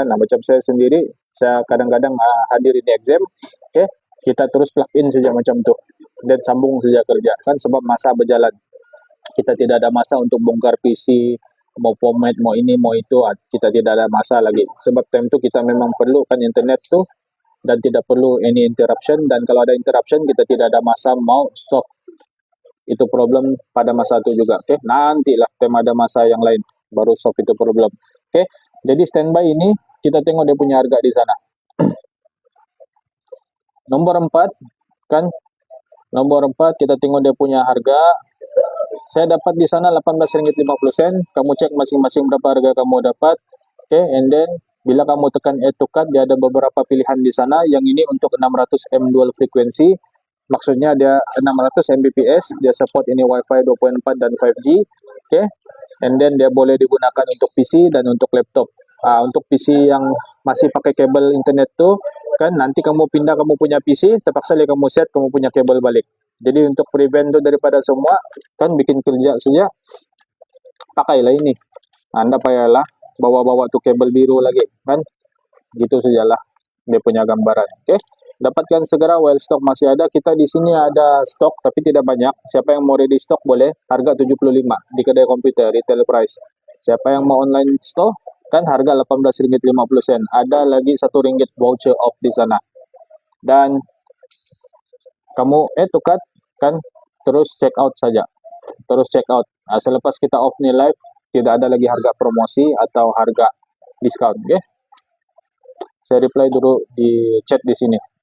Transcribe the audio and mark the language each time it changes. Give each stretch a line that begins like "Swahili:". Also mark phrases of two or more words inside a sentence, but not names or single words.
Malay: Macam saya sendiri, saya kadang-kadang hadir ini exam, okay, kita terus
English: plug in
Malay: saja macam tu dan sambung saja kerja kan, sebab masa berjalan. Kita tidak ada masa untuk bongkar PC, mau format, mau ini, mau itu, kita tidak ada masa lagi. Sebab time tu kita memang perlu kan internet tu dan tidak perlu
English: any interruption,
Malay: dan kalau ada interruption kita tidak ada masa mau solve itu problem pada masa itu juga. Oke, nantilah tema ada masa yang lain baru solve itu problem. Oke, jadi standby ini kita tengok dia punya harga di sana. Nomor 4 kan, nomor 4 kita tengok dia punya harga. Saya dapat di sana Rp18.50. Kamu cek masing-masing berapa harga kamu dapat. Oke,
English: and then
Malay: bila kamu tekan
English: add to cart,
Malay: dia ada beberapa pilihan di sana. Yang ini untuk 600 M
English: dual frequency.
Malay: Maksudnya dia 600 Mbps, dia support ini Wi-Fi 2.4 dan 5G. Okay.
English: And then
Malay: dia boleh digunakan untuk PC dan untuk laptop. Untuk PC yang masih pakai kabel internet tuh kan, nanti kamu pindah kamu punya PC, terpaksa kamu set kamu punya kabel balik. Jadi untuk prevent tuh daripada semua kan bikin kerja saja, pakailah ini. Anda payahlah bawa-bawa tuh kabel biru lagi kan. Gitu sajalah dia punya gambaran. Oke. Dapatkan segera
English: while stock
Malay: masih ada. Kita di sini ada stok tapi tidak banyak. Siapa yang mau
English: ready stock
Malay: boleh. Harga 75 di kedai komputer
English: retail price.
Malay: Siapa yang mau online store kan harga Rp18.50. Ada lagi RM1
English: voucher off
Malay: di sana. Dan kamu tukar kan, terus
English: check out
Malay: saja. Terus
English: check out.
Malay: Selepas kita off nih live, tidak ada lagi harga promosi atau harga diskon. Oke. Saya reply dulu di chat di sini.